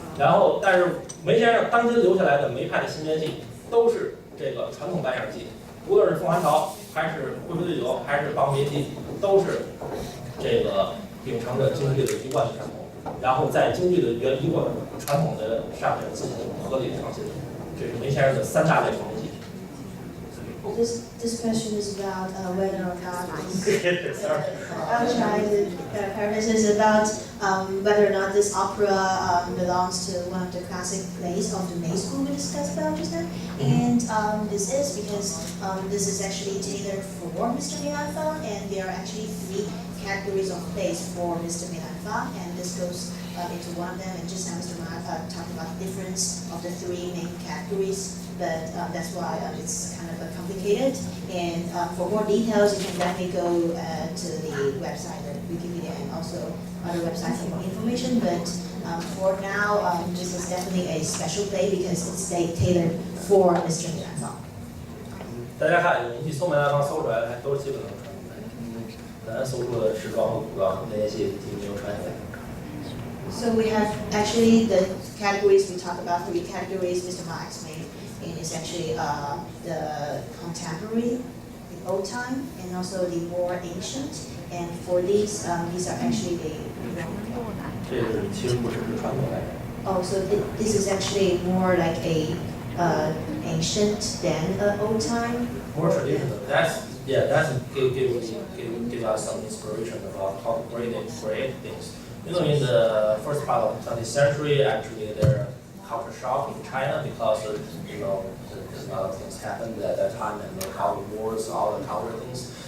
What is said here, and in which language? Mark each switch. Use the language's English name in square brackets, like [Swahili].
[Chinese] 然后，但是梅先生当今留下来的梅派的新面戏都是传统扮相戏，无论是凤还巢，还是会不会醉酒，还是霸王别姬，都是秉承着京剧的一贯的传统，然后在京剧的一贯传统的上面进行合理的创新。这是梅先生的3大类创新戏。 [English] This question is about whether or not I'll try to paraphrase. Is about whether or not this opera belongs to one of the classic plays of the May School we discussed about just now. And this is because this is actually tailored for Mr. Meilan, and there are actually 3 categories of plays for Mr. Meilan, and this goes into one of them. And just now Mr. Ma talked about the difference of the 3 main categories. But that's why it's kind of complicated. And for more details, you can definitely go to the website, the Wikipedia, and also other websites for more information. But for now, this is definitely a special play because it's tailored for Mr. Meilan. [Chinese] 大家看，你去搜梅兰芳搜出来，还都是基本能传出来。咱搜出的时装和古装那些戏，基本没有传下来。 [English] So we have actually the categories, we talked about 3 categories Mr. Ma explained, and it's actually the contemporary, the old time, and also the more ancient. And for these are actually the [Chinese] 这个其实不是传统来的。 [English] oh, so this is actually more like a ancient than old time. More traditional. That's give us some inspiration about how to create things. You know, in the first part of the 20th century, actually there are culture shock in China because you know a lot of things happened at that time and all the wars, all the counter things.